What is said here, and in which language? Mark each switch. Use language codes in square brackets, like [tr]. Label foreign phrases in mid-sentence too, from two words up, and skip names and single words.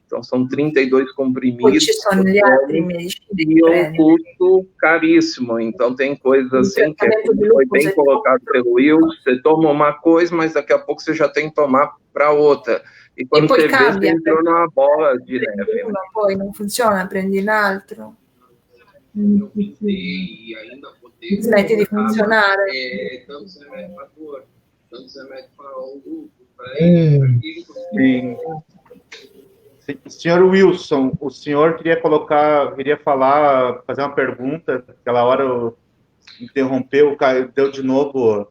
[pt] Então, são 32 comprimidos e um custo caríssimo. Então, tem coisas assim que foi bem colocado pelo Will, você toma uma coisa, mas daqui a pouco você já tem que tomar para outra. E quando você vê, você entrou numa bola de neve. [it] Poi non funziona, prendi un altro. [pt] E ainda vou ter [it] Smetti di funzionare. [pt] Tantos remédios para dor, tantos remédios para o lúpus, Sim. Senhor Wilson, o senhor queria falar, fazer uma pergunta, aquela hora interrompeu, deu de novo.